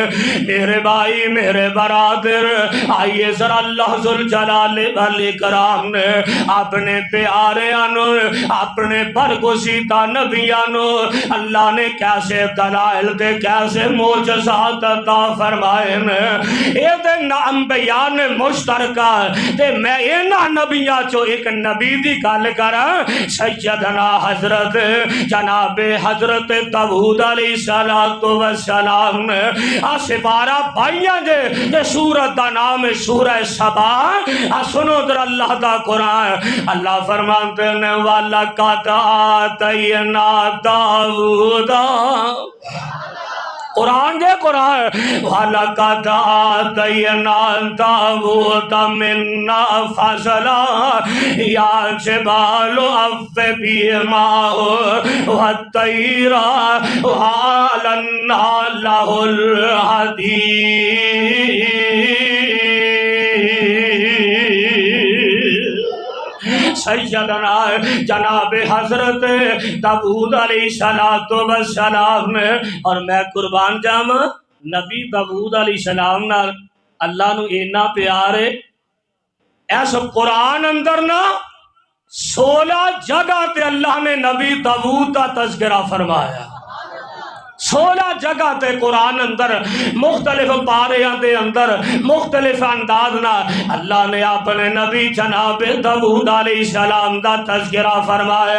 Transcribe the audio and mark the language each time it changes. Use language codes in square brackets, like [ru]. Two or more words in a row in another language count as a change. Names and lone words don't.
[pa] میرے بھائی میرے برادر، آئیے ذرا اللہ [ar] ذوالجلال والاکرام [pa] نے اپنے پیاریانو، اپنے برگزیدہ نبیانو اللہ نے کیسے دلائل دے کیسے معجزات عطا فرمائے نے۔ اے دے انبیاء نے مشترکہ تے میں اینا نبیاں چو ایک نبی دی گل کراں، سیدنا حضرت جناب حضرت داؤد [ar] علیہ السلام [pa] نے سپارہ بھائیاں دے سورت دا نام سورہ سبا، سنو در اللہ دا قرآن، اللہ فرماتے ہیں [ar] وَلَقَدْ آتَيْنَا دَاوُودَ، [pa] قرآن دے قرآن، [ar] وَلَقَدْ آتَيْنَا دَاوُودَ مِنَّا فَضْلًا يَا جِبَالُ أَوِّبِي مَعَهُ وَالطَّيْرَ وَأَلَنَّا لَهُ الْحَدِيدَ۔ [pa] سیدنا جناب حضرت داؤد [ar] علیہ السلام [pa] نے، اور میں قربان جاواں نبی داؤد [ar] علیہ السلام [pa] نال اللہ نو اینا پیار ہے، ایس قرآن اندر نا 16 جگہ تے اللہ نے نبی داؤد دا تذکرہ فرمایا، 16 جگہ تے قرآن اندر مختلف پاریاں دے اندر مختلف انداز نہ اللہ نے اپنے نبی جناب داؤد [ar] علیہ السلام [pa] دا تذکرہ فرمایا.